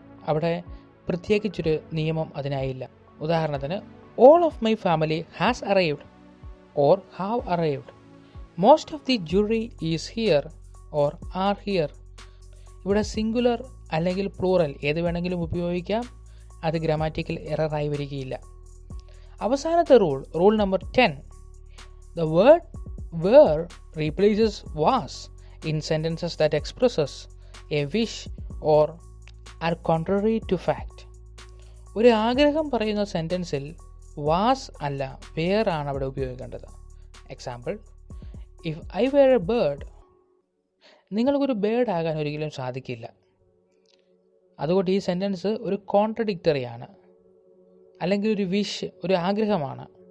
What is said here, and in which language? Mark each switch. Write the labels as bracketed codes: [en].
[ml] അവിടെ പ്രത്യേകിച്ചൊരു നിയമം അതിനായില്ല. ഉദാഹരണത്തിന്, [en] All of my family has arrived or have arrived. Most of the jury is here or are here. [ml] ഇവിടെ singular അല്ലെങ്കിൽ plural ഏത് വേണമെങ്കിലും ഉപയോഗിക്കാം. അത് ഗ്രാമാറ്റിക്കൽ എററായി വരികയില്ല. അവസാനത്തെ rule number 10. [en] The word were replaces was in sentences that expresses a wish or are contrary to fact. [ml] ഒരു ആഗ്രഹം പറയുന്ന സെൻറ്റൻസിൽ വാസ് അല്ല വേർ ആണ് അവിടെ ഉപയോഗിക്കേണ്ടത്. [en] Example, if I were a bird. [ml] നിങ്ങൾക്കൊരു ബേർഡ് ആകാൻ ഒരിക്കലും സാധിക്കില്ല. അതുകൊണ്ട് ഈ സെൻറ്റൻസ് ഒരു കോൺട്രഡിക്റ്ററിയാണ്, അല്ലെങ്കിൽ ഒരു വിഷ്, ഒരു ആഗ്രഹമാണ്.